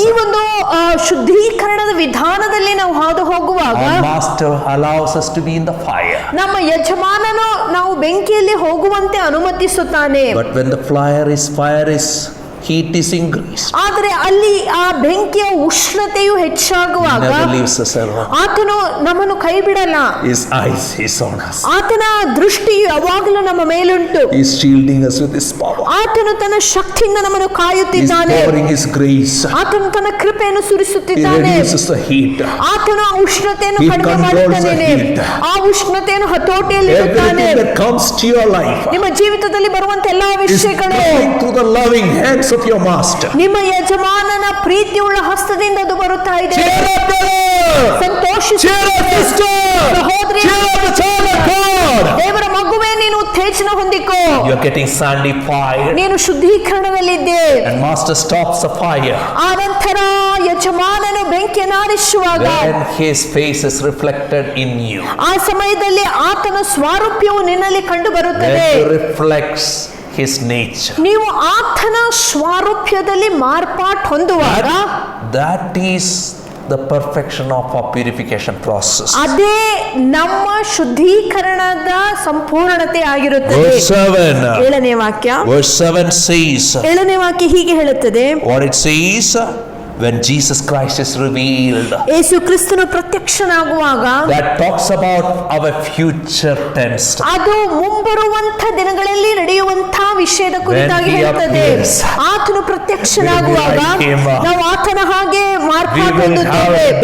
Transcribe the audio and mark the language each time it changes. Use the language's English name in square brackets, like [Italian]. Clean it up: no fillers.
[Kannada] ಈ ಒಂದು ಶುದ್ಧೀಕರಣದ ವಿಧಾನದಲ್ಲಿ ನಾವು ಹಾದು ಹೋಗುವಾಗ [English] Our master allows us to be in the fire. [Kannada] ನಮ್ಮ ಯಜಮಾನನು ನಾವು ಬೆಂಕಿಯಲ್ಲಿ ಹೋಗುವಂತೆ ಅನುಮತಿಸುತ್ತಾನೆ. [English] But when the fire is heat is increased, [Kannada] ಆದರೆ ಅಲ್ಲಿ ಆ ಬೆಂಕಿಯ ಉಷ್ಣತೆಯು ಹೆಚ್ಚಾಗುವಾಗ [English] never leaves us alone. [Kannada] ಆತನು ನಮ್ಮನ್ನು ಕೈ ಬಿಡಲ್ಲ. [English] His eyes is on us. [Kannada] ಆತನ ದೃಷ್ಟಿಯು ಯಾವಾಗಲೂ ನಮ್ಮ ಮೇಲುಂಟು. [English] He is shielding us with his power. [Kannada] ಆತನು ತನ್ನ ಶಕ್ತಿಯಿಂದ ನಮ್ಮನ್ನು [English] He is [Kannada] ಕಾಯುತ್ತಿದ್ದಾನೆ. [English] pouring his grace. [Kannada] ಆತನು ತನ್ನ ಕೃಪೆಯನ್ನು [English] He [Kannada] ಸುರಿಸುತ್ತಿದ್ದಾನೆ. [English] reduces the heat. [Kannada] ಆತನು ಆ ಉಷ್ಣತೆಯನ್ನು [English] He [Kannada] ಕಡಿಮೆ [English] controls the [Kannada] ಮಾಡುತ್ತಾನೆ. [English] heat. [Kannada] ಆ ಉಷ್ಣತೆಯನ್ನು ಹತೋಟಿಯಲ್ಲಿ ಇಡುತ್ತಾನೆ. [English] Everything that comes to your life [Kannada] ನಿಮ್ಮ ಜೀವಿತದಲ್ಲಿ ಬರುವಂತ ಎಲ್ಲಾ [English] is [Kannada] ವಿಷಯಗಳು [English] flowing through the loving hands of your master. [Kannada] ನಿಮ್ಮ ಯಜಮಾನನ ಪ್ರೀತಿಯುಳ್ಳ ಹಸ್ತದಿಂದ ಅದು ಬರುತ್ತಾ ಇದೆ. [English] Cheer up, brother! [Kannada] ಸಂತೋಷಿಸು [English] Cheer up, sister! [Kannada] ಸಹೋದರಿ, [English] Cheer up, the child of God! [Kannada] ದೇವರ ಮಗುವೇ, ನೀನು ಉತ್ತೇಜನ ಹೊಂದಿಕೋ. [English] You are getting sanctified, [Kannada] ನೀನು ಶುದ್ಧೀಕರಣದಲ್ಲಿದ್ದೆ. [English] and master stops the fire. [Kannada] ಆ ನಂತರ ಯಜಮಾನನು ಬೆಂಕಿಯನ್ನು ಆರಿಸುವಾಗ [English] Then his face is reflected in you. [Kannada] ಆ ಸಮಯದಲ್ಲಿ ಆತನ ಸ್ವಾರೂಪ್ಯವು ನಿನ್ನಲ್ಲಿ ಕಂಡು ಬರುತ್ತದೆ. [English] Then reflects his nature. [Kannada] ನೀವು ಆತನ ಸ್ವಾರೂಪ್ಯದಲ್ಲಿ ಮಾರ್ಪಾಟ್ ಹೊಂದುವಾಗ [English] That is the perfection of our purification process. [Kannada] ಅದೇ ನಮ್ಮ ಶುದ್ಧೀಕರಣದ ಸಂಪೂರ್ಣತೆ ಆಗಿರುತ್ತದೆ. [English] Verse 7. [Kannada] 7ನೇ ವಾಕ್ಯ. [English] Verse 7 says. [Kannada] 7ನೇ ವಾಕ್ಯ ಹೀಗೆ ಹೇಳುತ್ತದೆ. [English] What it says? When Jesus Christ is revealed. [Kannada] ಯೇಸು ಕ್ರಿಸ್ತನು ಪ್ರತ್ಯಕ್ಷನಾಗುವಾಗ. [English] That talks about our future tense. [Kannada] ಅದು ಮುಂಬರುವಂತ ದಿನಗಳಲ್ಲಿ ನಡೆಯುವಂತ ವಿಷಯದ ಕುರಿತಾಗಿ ಹೇಳುತ್ತದೆ. ಆತನು ಪ್ರತ್ಯಕ್ಷನಾಗುವಾಗ ನಾವು ಆತನ ಹಾಗೆ ಮಾರ್ಪಾಡು ಹೊಂದುತ್ತೇವೆ.